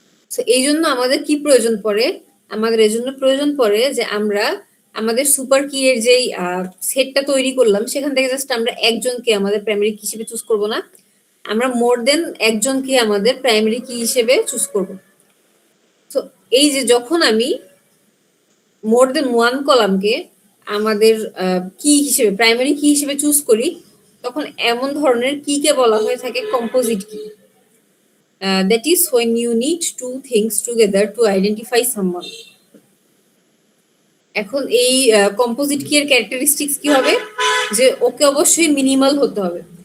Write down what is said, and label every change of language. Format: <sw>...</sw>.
<bn>তো এই জন্য আমাদের কি প্রয়োজন পড়ে? আমাদের এই জন্য প্রয়োজন পড়ে যে আমরা আমাদের সুপার কি এর যেই সেটটা তৈরি করলাম সেখান থেকে জাস্ট আমরা একজনকে আমাদের প্রাইমারি কি হিসেবে চুজ করব না, আমরা মোর দেন একজনকে আমাদের প্রাইমারি কি হিসেবে চুজ করব। তো এই যে যখন আমি মোর দেন ওয়ান কলামকে আমাদের কি হিসেবে প্রাইমারি কি হিসেবে চুজ করি, তখন এমন ধরনের কি কে বলা হয়ে থাকে কম্পোজিট কি।</bn> <en>That is when you need two things together to identify someone.</en> <bn>এখন এই কম্পোজিট কি এর ক্যারেক্টারিস্টিক্স কি হবে? যে ওকে অবশ্যই মিনিমাল হতে হবে।</bn>